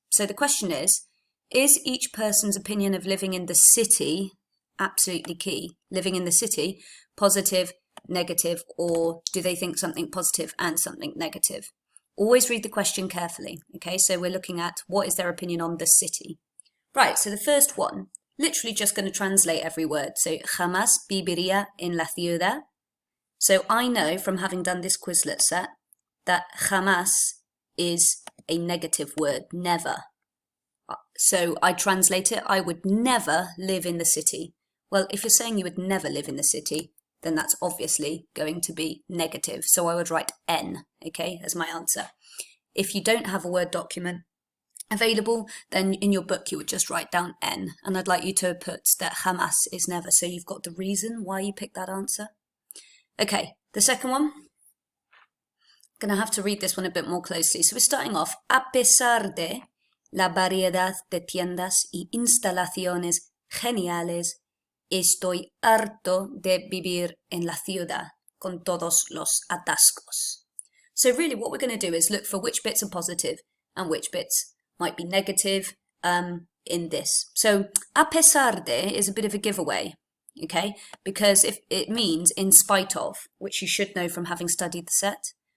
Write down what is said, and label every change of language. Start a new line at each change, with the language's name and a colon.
English: So the question is each person's opinion of living in the city, absolutely key, living in the city, positive, negative, or do they think something positive and something negative? Always read the question carefully, okay? So we're looking at what is their opinion on the city. Right, so the first one, literally just going to translate every word.
Spanish: So, jamás viviría en la ciudad.
English: So I know from having done this Quizlet set that jamás is a negative word, never. So I translate it, I would never live in the city. Well, if you're saying you would never live in the city, then that's obviously going to be negative. So I would write N, okay, as my answer. If you don't have a Word document available, then in your book you would just write down N. And I'd like you to put that jamás is never, so you've got the reason why you picked that answer. Okay, the second one. I'm going to have to read this one a bit more closely. So we're starting off,
Spanish: a pesar de la variedad de tiendas y instalaciones geniales, estoy harto de vivir en la ciudad con todos los atascos.
English: So really what we're going to do is look for which bits are positive and which bits might be negative in this. So
Spanish: a pesar de
English: is a bit of a giveaway, okay? Because if it means in spite of, which you should know from having studied the set.